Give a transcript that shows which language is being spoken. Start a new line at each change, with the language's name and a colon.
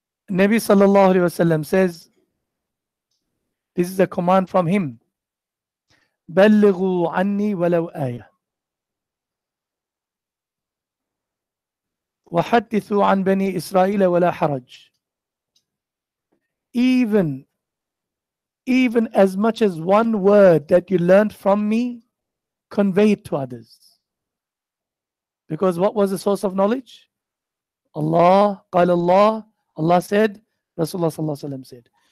English: Nabi sallallahu alayhi wasallam says, this is a command from him.
Arabic: بلغوا عني ولو آية وحدثوا عن بني إسرائيل ولا حرج.
English: Even as much as one word that you learned from me, convey it to others. Because what was the source of knowledge? Allah, قال Allah, Allah said, Rasulullah sallallahu alaihi wasallam said.